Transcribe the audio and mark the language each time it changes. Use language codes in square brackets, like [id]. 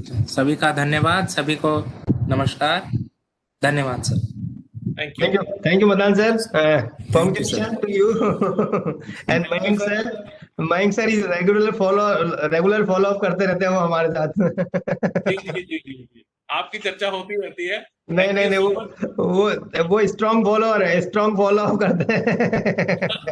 [hi] सभी का धन्यवाद, सभी को नमस्कार, धन्यवाद sir. [en] Thank you, Madan sir. Congratulations to you and Mayank sir. Mayank sir is regular follow up [hi] करते रहते हैं वो हमारे साथ। जी, आपकी चर्चा होती रहती है। नहीं वो स्ट्रॉन्ग फॉलोअर है, स्ट्रॉन्ग फॉलो अप करते हैं।